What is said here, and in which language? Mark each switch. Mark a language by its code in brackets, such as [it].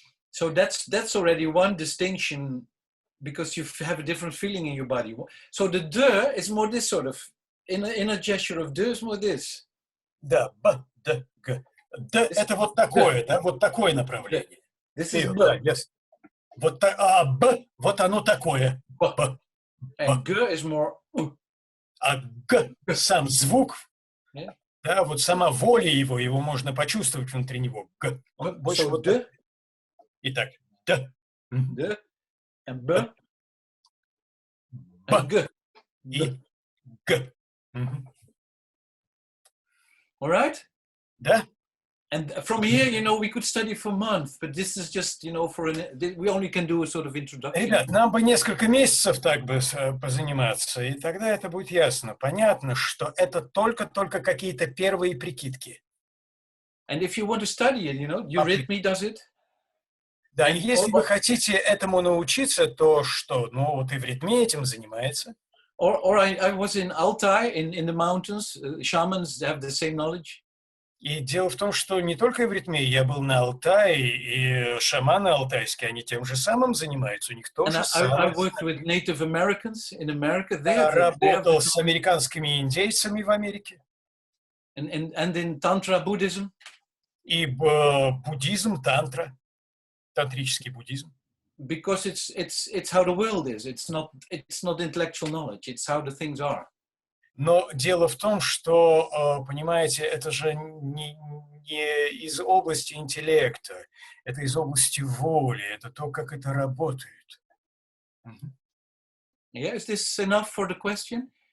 [en] So that's already one distinction because you have a different feeling in your body. So the D is more this sort of, in a gesture of D is more this. [ru] Да, Б, Д, Г. Д – это вот такое, да, вот такое направление. [en] This is B. Yes. [ru] Вот, а Б, вот оно такое. Б. [en] And G is more [ru] А Г, сам звук, да, вот сама воля его можно почувствовать внутри него. Г. Он больше [en] so [ru] вот [en] D. [ru] так. Итак, Д. [en] D. And B. And G. [ru] И Г. [en] All right? [ru] Да? [en] And from here, you know, we could study for months, but this is just, you know, we only can do a sort of introduction. [ru] Ребят, нам бы несколько месяцев так бы позаниматься, и тогда это будет ясно. Понятно, что это только какие-то первые прикидки. [en] And if you want to study it, you know, Eurythmy does it. [ru] Да, и если вы хотите этому научиться, то что? Ну, вот и в ритме этим занимается. [en] Or I was in Altai, in the mountains. Shamans have the same knowledge. [ru] И дело в том, что не только в ритме, я был на Алтае, и шаманы алтайские, они тем же самым занимаются, у них тоже [en] I worked with Native Americans in America. [ru] Я работал с американскими индейцами в Америке. [en] And in Tantra Buddhism. [ru] И буддизм, тантра, тантрический буддизм. [en] Because it's how the world is. It's not intellectual knowledge. It's how the things are. [ru] Но дело в том, что, понимаете, это же не из области интеллекта, это из области воли, это то, как это работает. [en] Yeah, is this enough for the question?